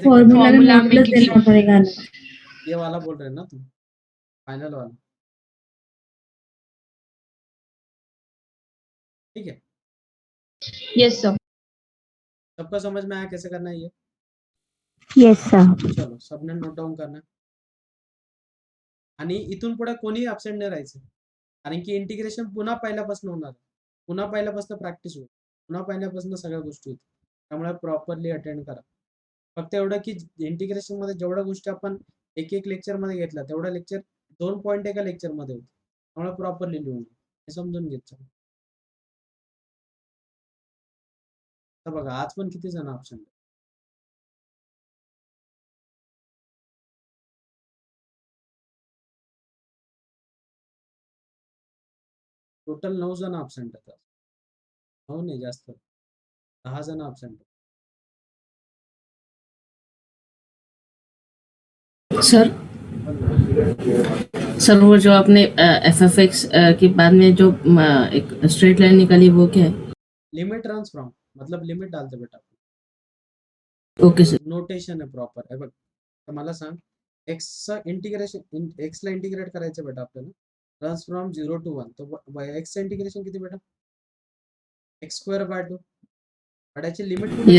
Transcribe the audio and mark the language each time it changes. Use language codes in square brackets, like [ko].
[hi] Formula में formula में modulus क्योंकि देना पड़ेगा ना। ये वाला बोल रहे हैं ना तुम, फाइनल वाला, ठीक है। [en] Yes sir. [hi] सबका समझ में आया कैसे करना है ये, [en] Yes, sir. [hi] चलो सबने नोट डाऊन करना, [mr] आणि इथून पुढे कोणी अब्सेंट नाही राहायचं, कारण की इंटिग्रेशन पुन्हा पहिल्यापासून होणार, पुन्हा पहिल्यापासून प्रॅक्टिस होईल, पुन्हा पहिल्यापासून सगळ्या गोष्टी होतील, त्यामुळे प्रॉपरली अटेंड करा। फक्त एवढं की इंटिग्रेशन मध्ये जेवढ्या गोष्टी आपण एक एक लेक्चर मध्ये घेतल्या, तेवढा लेक्चर 2 पॉइंट एका लेक्चर मध्ये होते, त्यामुळे प्रॉपरली लिहून घ्या, हे समजून घेत चला। तर बघा आज पण किती जण अब्सेंट, टोटल 9 जण अब्सेंट आहेत, 9 नाही जास्त, 10 जण अब्सेंट। [hi] सर सर वो जो आपने FFX के बाद में जो एक स्ट्रेट लाइन निकाली वो क्या है? लिमिट रन्स फ्रॉम, मतलब लिमिट डालते बेटा, ओके सर। [mr] नोटेशन आहे प्रॉपर आहे बघ। तर मला सांग, एक्स इंटिग्रेशन, एक्स ला इंटिग्रेट करायचं बेटा आपल्याला, रन्स फ्रॉम 0 to 1, तो एक्स इंटिग्रेशन किती बेटा, एक्स स्क्वेअर बाय 2, याची लिमिट कुठे